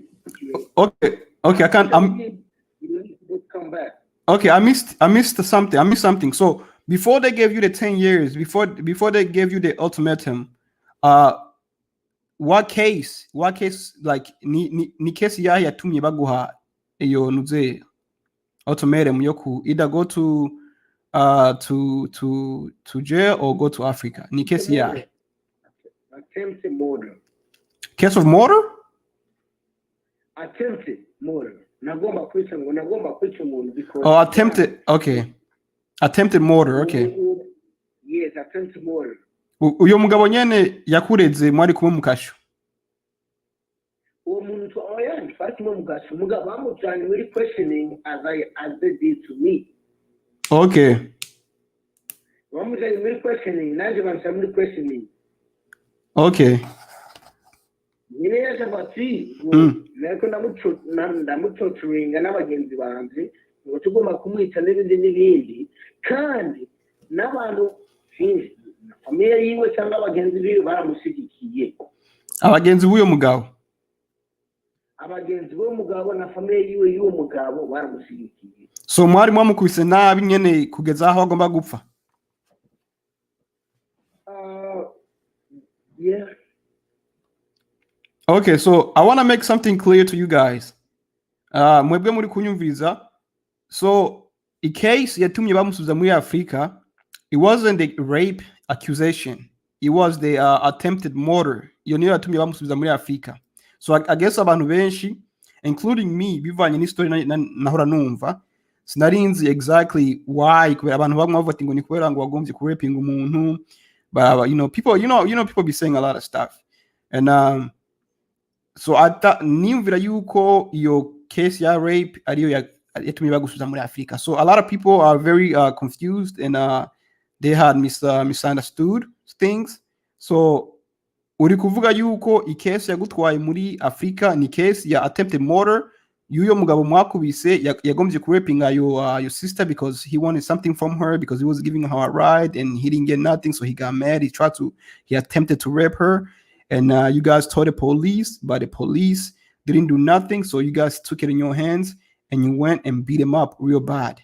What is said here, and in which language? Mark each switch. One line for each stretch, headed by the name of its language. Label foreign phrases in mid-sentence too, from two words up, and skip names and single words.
English: Okay, I can't. you need to come back. Okay, I missed something. So before they gave you the 10 years, before they gave you the ultimatum, what case like
Rundi: ni case yahe yatumye baguha iyo nuze ultimatum yo ku
English: either go to jail or go to Africa?
Rundi: Ni case yahe?
English: Attempted murder. Case of murder? Attempted murder.
Rundi: Nagomba kwica umuntu because
English: attempted. Okay. Attempted murder. Okay. Yes, attempted murder.
Rundi: Uyo mugabo nyene yakureze mwari kumwe mukasho. Uwo muntu oya fati mu mukasho mugabo bamujanye muri questioning
English: as they did to me. Okay.
Rundi: Bamujanye muri questioning nanje bansha muri questioning.
English: Okay.
Rundi: Nyine yaje bati nako ndamutoturinga n'abagenzi banje ngo tugomba kumwica n'ibindi kandi n'abantu famille yiwe cyangwa abagenzi biwe baramusigikiye. Abagenzi b'uyo mugabo? Abagenzi b'uwo mugabo na famille yiwe y'uwo mugabo baramusigikiye. So mwari mwamukubise nabi nyene kugeza aho agomba gupfa?
English: Yeah. Okay, so I want to make something clear to you guys.
Rundi: Mwebwe muri kunyumviriza.
English: So, a case
Rundi: yatumye bamusubiza muri Africa,
English: it wasn't the rape accusation. It was the attempted murder.
Rundi: Iyo niyo yatumye bamusubiza muri Africa.
English: So I guess
Rundi: abantu benshi,
English: including me,
Rundi: bivanye n'history nahora numva, sinarinzi
English: exactly why
Rundi: kubera abantu bamwe bavuga ngo ni kubera ngo wagombye kuraping umuntu.
English: But people be saying a lot of stuff. And so I thought
Rundi: nimvira yuko iyo case ya rape ariyo yatumye bagusubiza muri Africa.
English: So a lot of people are very confused and they had misunderstood things.
Rundi: So uri kuvuga yuko i case yagutwaye muri Africa ni case ya
English: attempted murder,
Rundi: yuyo mugabo mwakubise yagombye kurapinga
English: your sister because he wanted something from her, because he was giving her a ride and he didn't get nothing, so he got mad. He attempted to rape her, and you guys told the police, but the police didn't do nothing, so you guys took it in your hands and you went and beat him up real bad.